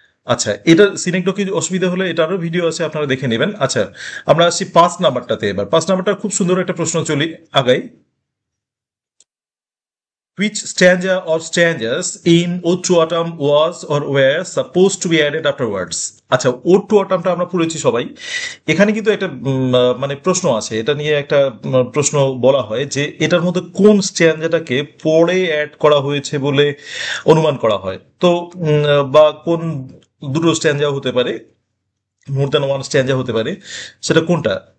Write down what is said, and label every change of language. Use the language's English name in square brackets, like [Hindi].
[Bangla] আচ্ছা, এটা সিনেকডকির অসুবিধা হলে এটারও ভিডিও আছে, আপনারা দেখে নেবেন। আচ্ছা, আমরা আসছি 5 নাম্বারটাতে। এবার 5 নাম্বারটা খুব সুন্দর একটা প্রশ্ন, চলি আগাই। [English] Which stanza or stanzas in Ode to Autumn was or were supposed to be added afterwards? [Bangla] আচ্ছা, ওড টু অটামটা আমরা পড়েছি সবাই, এখানে কিন্তু একটা মানে প্রশ্ন আছে, এটা নিয়ে একটা প্রশ্ন বলা হয় যে এটার মধ্যে কোন স্ট্যান্ডাটাকে পরে অ্যাড করা হয়েছে বলে অনুমান করা হয়। তো বা কোন দুটো স্ট্যান্ডাও হতে পারে, [English] more than one স্ট্যান্ডা [Bangla] হতে পারে, সেটা কোনটা?